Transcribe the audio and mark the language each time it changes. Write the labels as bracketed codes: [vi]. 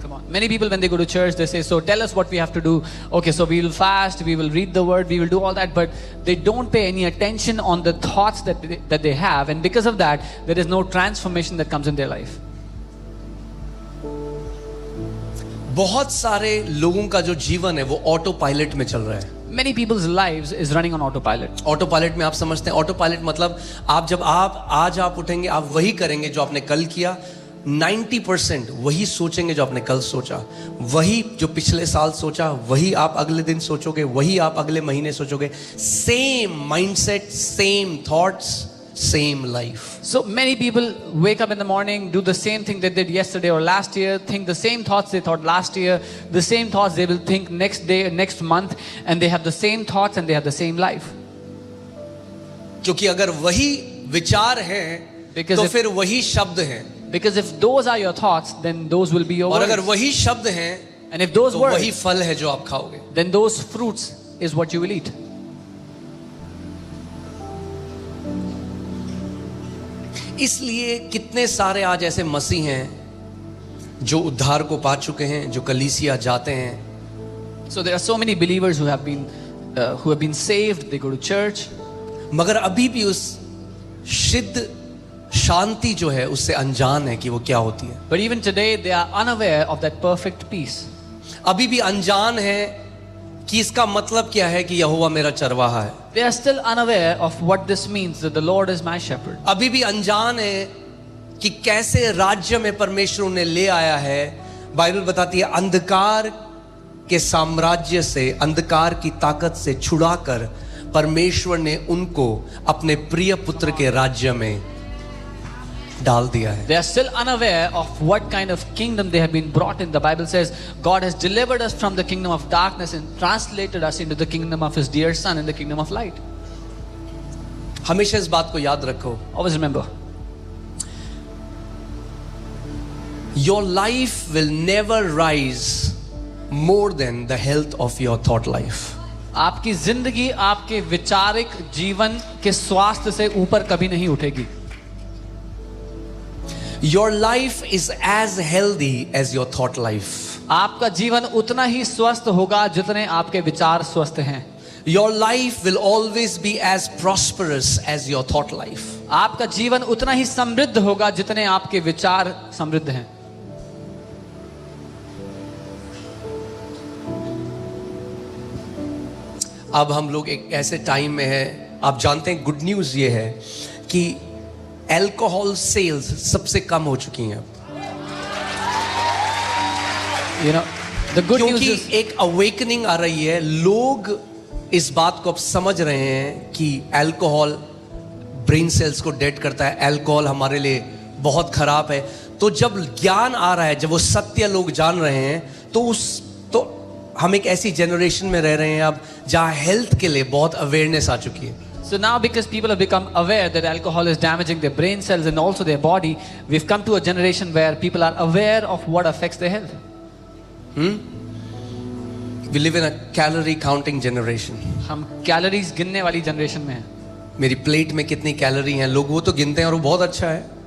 [en] Come on. Many people, when they go to church, they say, so tell us what we have to do. Okay, so we will fast, we will read the word, we will do all that, but they don't pay any attention on the thoughts that they have, and because of that, there is no transformation that comes in their life. [hi] बहुत सारे लोगों का जो जीवन है वो auto pilot में चल रहा है। [en] Many people's lives is running on autopilot. [hi] Auto pilot में आप समझते हैं, ऑटो पायलट मतलब आज आप उठेंगे, आप वही करेंगे जो आपने कल किया, 90% वही सोचेंगे जो आपने कल सोचा, वही जो पिछले साल सोचा वही आप अगले दिन सोचोगे, वही आप अगले महीने सोचोगे। [en] Same mindset, same thoughts, same life. So many people wake up in the morning, do the same thing they did yesterday or last year, think the same thoughts they thought last year, the same thoughts they will think next day, next month, and they have the same thoughts and they have the same life. [hi] क्योंकि अगर वही विचार है तो फिर वही शब्द हैं। [en] Because if those are your thoughts, then those will be your [hi] और [en] words. [hi] अगर वही शब्द हैं [en] And if those [hi] तो [en] words, [hi] वही फल है जो आप खाओगे। [en] then those fruits is what you will eat. [hi] इसलिए कितने सारे आज ऐसे मसीह हैं जो उद्धार को पा चुके हैं, जो कलीसिया जाते हैं। [en] So there are so many believers who have been saved. They go to church, [hi] मगर अभी भी उस सिद्ध शांति जो है उससे अनजान है कि वो क्या होती है। [en] but even today they are unaware of that perfect peace. [hi] अभी भी अनजान है कि इसका मतलब क्या है कि यहोवा मेरा चरवाहा है। [en] They are still unaware of what this means, that the Lord is my shepherd. [hi] अभी भी अनजान है कि कैसे राज्य में परमेश्वर उन्हें ले आया है। बाइबल बताती है अंधकार के साम्राज्य से, अंधकार की ताकत से छुड़ाकर परमेश्वर ने उनको अपने प्रिय पुत्र के राज्य में डाल दिया है। [en] They are still unaware of what kind of kingdom they have been brought in. The Bible says God has delivered us from the kingdom of darkness and translated us into the kingdom of His dear Son, in the kingdom of light. [hi] हमेशा इस बात को याद रखो, [en] Always remember, your life will never rise more than the health of your thought life. [hi] आपकी जिंदगी आपके विचारिक जीवन के स्वास्थ्य से ऊपर कभी नहीं उठेगी। [en] Your life is as healthy as your thought life. [hi] आपका जीवन उतना ही स्वस्थ होगा जितने आपके विचार स्वस्थ हैं। [en] Your life will always be as prosperous as your thought life. [hi] आपका जीवन उतना ही समृद्ध होगा जितने आपके विचार समृद्ध हैं। अब हम लोग एक ऐसे टाइम में हैं, आप जानते हैं गुड न्यूज़ ये है कि अल्कोहल सेल्स सबसे कम हो चुकी हैं। [en] You know, the good news [hi] क्योंकि [en] is [hi] एक अवेकनिंग आ रही है, लोग इस बात को अब समझ रहे हैं कि अल्कोहल ब्रेन सेल्स को डेड करता है, अल्कोहल हमारे लिए बहुत खराब है। तो जब ज्ञान आ रहा है, जब वो सत्य लोग जान रहे हैं, तो हम एक ऐसी जनरेशन में रह रहे हैं अब जहाँ हेल्थ के लिए बहुत अवेयरनेस आ चुकी है। [en] So now, because people have become aware that alcohol is damaging their brain cells and also their body, we've come to a generation where people are aware of what affects their health. We live in a calorie counting generation. [hi] हम calories गिनने वाली generation में हैं। मेरी plate में कितनी calorie हैं, लोग वो तो गिनते हैं और वो बहुत अच्छा है।